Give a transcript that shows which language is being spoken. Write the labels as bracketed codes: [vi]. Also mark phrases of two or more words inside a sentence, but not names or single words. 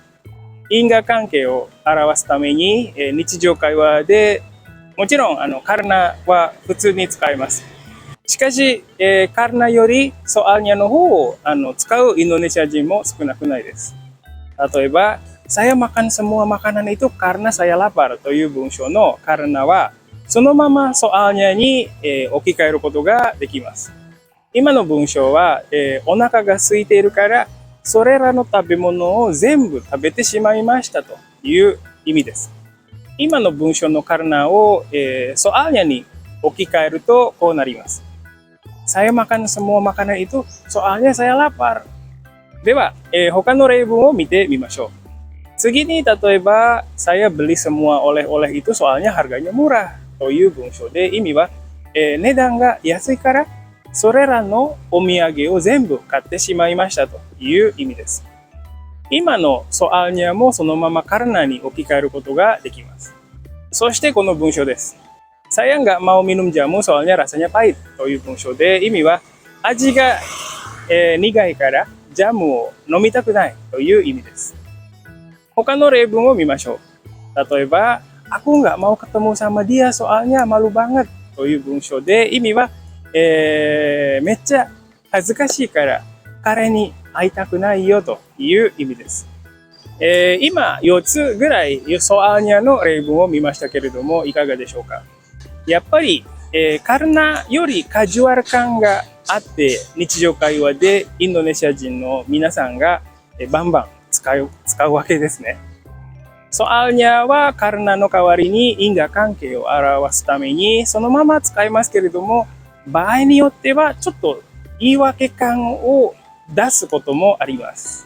[ja] 因果関係を表すために、日常会話でもちろんカルナは普通に使います。しかし、カルナよりソアルニャの方を使うインドネシア人も少なくないです。例えば、 [id] saya makan semua makanan itu karena saya lapar [ja] という文章のカルナはそのままソアルニャに、置き換えることができます。今の文章は、お腹が空いているからそれらの食べ物を全部食べてしまいましたという意味です。今の文章のカルナを、ソアルニャに置き換えるとこうなります。 [id] Saya makan semua makanan itu soalnya saya lapar。 [ja] では、他の例文を見てみましょう。次に例えば、 [id] saya beli semua oleh-oleh itu soalnya harganya murah [ja] という文章で意味は、値段が安いからそれらのお土産を全部買ってしまいましたという意味です。今のソアルニャもそのままカルナに置き換えることができます。そしてこの文章です。 [id] Saya nggak mau minum jamu soalnya rasanya pahit [ja] という文章で意味は味が、苦いからジャムを飲みたくないという意味です。他の例文を見ましょう。例えば、 [id] aku nggak mau ketemu sama dia soalnya malu banget [ja] という文章で、意味は、めっちゃ恥ずかしいから彼に会いたくないよという意味です。今4つぐらいソアーニャの例文を見ましたけれども、いかがでしょうか。やっぱり、カルナよりカジュアル感があって、日常会話でインドネシア人の皆さんがバンバン使うわけですね。Soalnya はカルナの代わりに因果関係を表すためにそのまま使いますけれども、場合によってはちょっと言い訳感を出すこともあります。